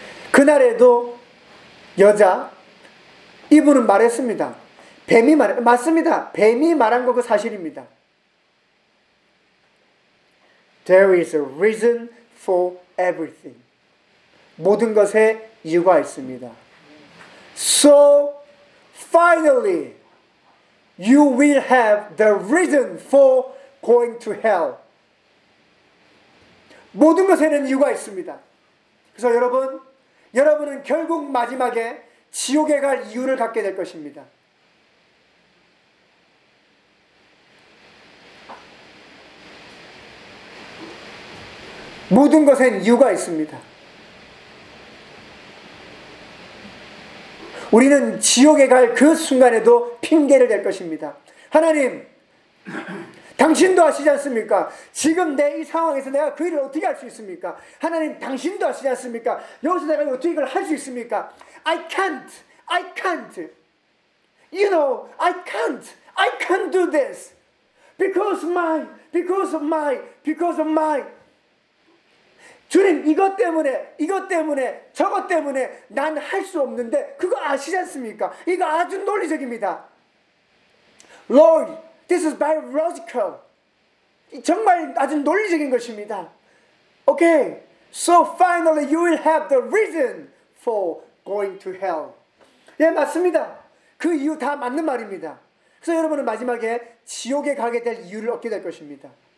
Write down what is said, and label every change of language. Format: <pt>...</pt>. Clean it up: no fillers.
<ko>그날에도 여자, 이분은 말했습니다. 뱀이 말, 맞습니다. 뱀이 말한 것도 사실입니다.</ko> <en>There is a reason for everything.</en> <ko>모든 것에 이유가 있습니다.</ko> <en>So, finally, you will have the reason for going to hell.</en> <ko>모든 것에는 이유가 있습니다. 그래서 여러분, 여러분은 결국 마지막에 지옥에 갈 이유를 갖게 될 것입니다. 모든 것엔 이유가 있습니다. 우리는 지옥에 갈 그 순간에도 핑계를 댈 것입니다. 하나님, 당신도 아시지 않습니까? 지금 내 이 상황에서 내가 그 일을 어떻게 할 수 있습니까? 하나님, 당신도 아시지 않습니까? 여기서 내가 어떻게 이걸 할 수 있습니까?</ko> <en>I can't, I can't. You know, I can't, I can't do this. Because of my, because of my, because of my.</en> <ko>주님, 이것 때문에, 이것 때문에, 저것 때문에 난 할 수 없는데 그거 아시지 않습니까? 이거 아주 논리적입니다.</ko> <en>Lord, this is very logical.</en> <ko>정말 아주 논리적인 것입니다.</ko> <en>Okay, so finally you will have the reason for going to hell.</en> <ko>예, 맞습니다. 그 이유 다 맞는 말입니다. 그래서 여러분은 마지막에 지옥에 가게 될 이유를 얻게 될 것입니다.</ko>